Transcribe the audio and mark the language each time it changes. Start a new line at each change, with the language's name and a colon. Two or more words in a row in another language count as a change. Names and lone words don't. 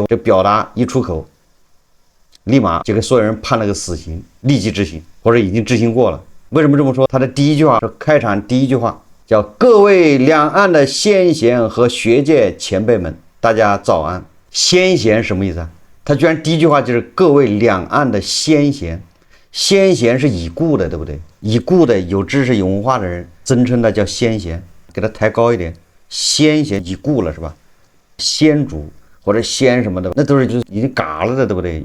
Chinese: 這表達一出口，立馬就給所有人判了個死刑，立即執行，或者已經執行過了。為什麼這麼說？他的第一句話，開場第一句話叫“各位兩岸的先賢和學界前輩們，大家早安”。先賢什麼意思啊？他居然第一句話就是“各位兩岸的先賢”。先賢是已故的，对不对？已故的有知識有文化的人，尊稱他叫先賢，給他抬高一點。先賢已故了是吧？先祖或者先什麼的，那都是就已經嘎了的，對不对？